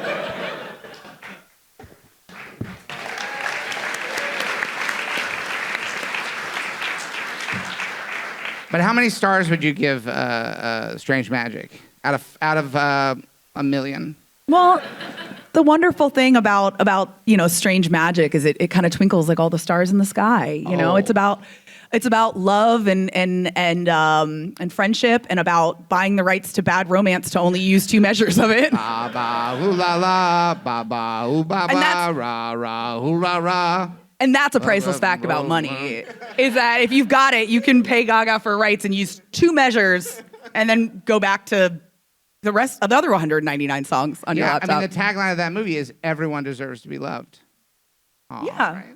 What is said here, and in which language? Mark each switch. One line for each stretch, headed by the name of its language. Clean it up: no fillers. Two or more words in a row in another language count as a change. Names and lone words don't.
English: But how many stars would you give Strange Magic out of a million? Well, the wonderful thing about Strange Magic is it kind of twinkles like all the stars in the sky. You know, it's about love and friendship, and about buying the rights to bad romance to only use 2 measures of it. Ba ba ooh la la, ba ba ooh ba ba, ra ra ooh ra ra. And that's a priceless fact about money, is that if you've got it, you can pay Gaga for rights and use 2 measures, and then go back to the rest of the other 199 songs on your laptop. I mean, the tagline of that movie is "Everyone deserves to be loved." Oh, yeah, right.